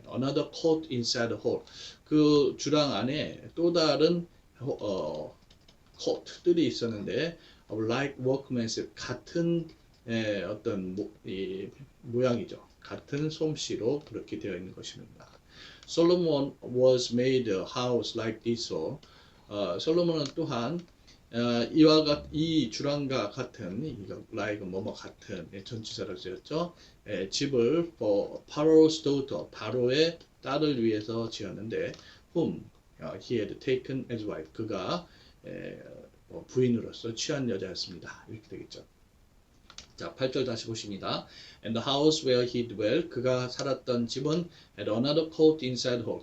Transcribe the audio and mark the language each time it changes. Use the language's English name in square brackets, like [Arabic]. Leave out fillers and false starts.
[English] Another court inside the hall. [Korean] 그 주랑 안에 또 다른 court들이 있었는데 [English] like workmanship [Korean] 같은 어떤 모양이죠. 같은 솜씨로 그렇게 되어 있는 것입니다. [English] Solomon was made a house like this. [Korean] 솔로몬은 또한 이 주랑과 같은 like 뭐뭐 같은 전치사를 쓰였죠. 집을 [English] for Pharaoh's daughter [Korean] 바로의 딸을 위해서 지었는데 [English] whom he had taken as wife [Korean] 그가 부인으로서 취한 여자였습니다. 이렇게 되겠죠. 자, 8절 다시 보십니다. [English] And the house where he dwelt, [Korean] 그가 살았던 집은 [English] had another court inside hall.